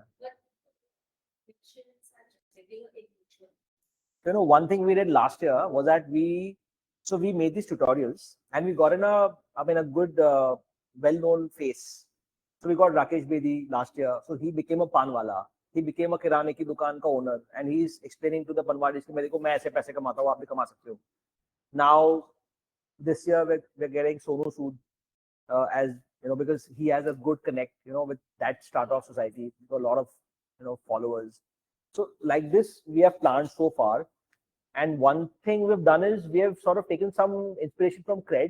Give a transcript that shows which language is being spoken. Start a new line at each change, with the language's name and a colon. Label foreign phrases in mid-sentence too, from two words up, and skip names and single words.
English: but fictions and reveal a mutual. You know, one thing we did last year was that we made these tutorials and we got in a good, well-known face. So we got Rakesh Bedi last year. So he became a
Hindi: panwala. He became a किराने की दुकान का
English: owner, and he's explaining to the panwadis
Hindi: कि मेरे को मैं ऐसे पैसे कमाता हूँ, आप भी कमा सकते हो.
English: Now this year we're getting Sonu Sood as you know, because he has a good connect, you know, with that startup society, with a lot of, you know, followers. So like this we have planned so far. And one thing we've done is we have sort of taken some inspiration from Cred.